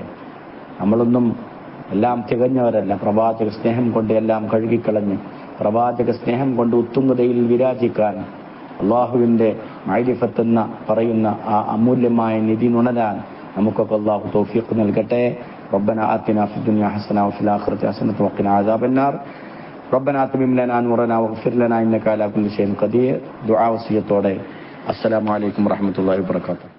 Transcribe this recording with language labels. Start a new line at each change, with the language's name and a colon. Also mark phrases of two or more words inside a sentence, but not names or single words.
Malayalam: നമ്മളൊന്നും എല്ലാം തികഞ്ഞവരല്ല. പ്രവാചക സ്നേഹം കൊണ്ട് എല്ലാം കഴുകിക്കളഞ്ഞ് പ്രവാചക സ്നേഹം കൊണ്ട് ഉത്തുംഗതയിൽ വിരാജിക്കാൻ, അള്ളാഹുവിന്റെ മഅരിഫത്ത് എന്ന പറയുന്ന ആ അമൂല്യമായ നിധി നുണരാൻ നമുക്കൊക്കെ അള്ളാഹു തൗഫീഖ് നൽകട്ടെ.
Arabic: ربنا آتنا في الدنيا حسنة وفي الآخرة حسنة وقنا عذاب النار. ربنا أتمم لنا نورنا واغفر لنا إنك على كل شيء قدير. دعاء وصية. السلام عليكم ورحمة الله وبركاته.